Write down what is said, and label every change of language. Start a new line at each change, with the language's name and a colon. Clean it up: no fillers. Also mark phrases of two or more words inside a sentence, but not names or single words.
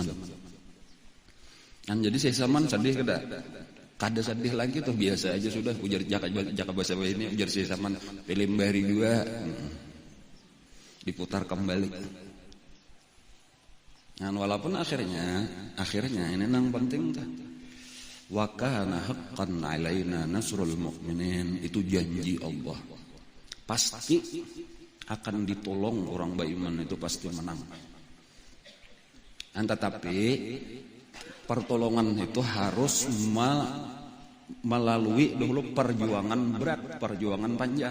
Banjar: Dan jadi Syekh Saman sedih kada sedih lagi tuh biasa aja sudah ujar jaka bahasa ini ujar Syekh Saman film bahari 2 diputar kembali. Nah, walaupun akhirnya ini nang penting tah.
Arabic: Wa kana haqqan 'alaina nasrul mu'minin,
Indonesian: itu janji Allah. Pasti akan ditolong orang beriman itu pasti menang. Tetapi pertolongan itu harus melalui dulu perjuangan berat, perjuangan panjang.